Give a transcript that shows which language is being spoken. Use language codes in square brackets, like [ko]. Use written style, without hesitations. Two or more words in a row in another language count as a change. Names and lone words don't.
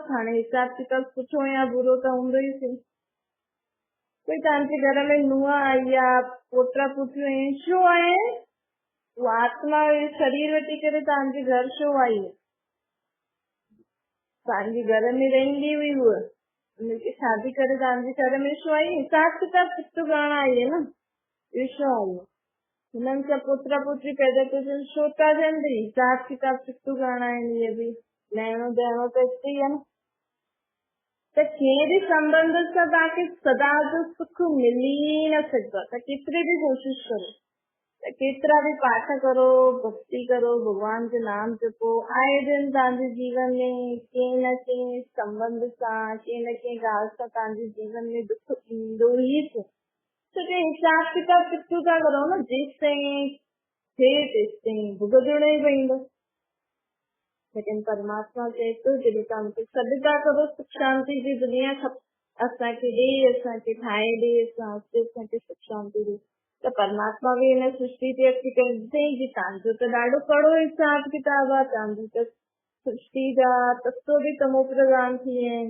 [sd] हाणे हिसाब किताब सुठो या बुरो त हूंदो ई सही। कोई तव्हांजे घर में नुंहुं आई आहे, पोटा पुटियूं आहिनि, छो आहे, उहा आत्मा शरीर वठी करे तव्हांजे घर छो आई आहे, तव्हांजे घर में रहंदी हुई, उनखे शादी करे तव्हांजे घर में छो आई, हिसाब किताब चुकतो करणु आई आहे न। विश्वास हुननि सां पुत्र पुत्री पैदा थियनि छोटा थियनि त हिसाब किताब सिकू करणा आहिनि। इहे बि लेणो ॾियणो त हिते ई आहे न। त कंहिं बि संबंध सां तव्हांखे सदा जो सुख मिली न सघंदो आहे। त केतिरी बि कोशिशि करो, त केतिरा बि पाठ करो, भक्ति करो, भॻवान जो नाम जपो, आए दिन तव्हांजे जीवन में कंहिं न कंहिं संबंध सां कंहिं न कंहिं ॻाल्हि सां तव्हांजे जीवन में दुख ईंदो ई थिए। तो जो हिसाब किताब किथों था करो न, जेसिताईं थिए तेसिताईं भुगतणो ई पवंदो। लेकिन परमात्मा चए थो जॾहिं तव्हां मूंखे सॾु था करो सुख शांति जी दुनिया असांखे ॾे, असांखे ठाहे ॾे, असांखे सुख शांति ॾे। त परमात्मा बि हिन सृष्टि ते अची करे कि तव्हांजो त ॾाढो कड़ो हिसाब किताब आहे, तव्हांजी त सृष्टि जा तत्व बि तमो प्रधान थी विया आहिनि।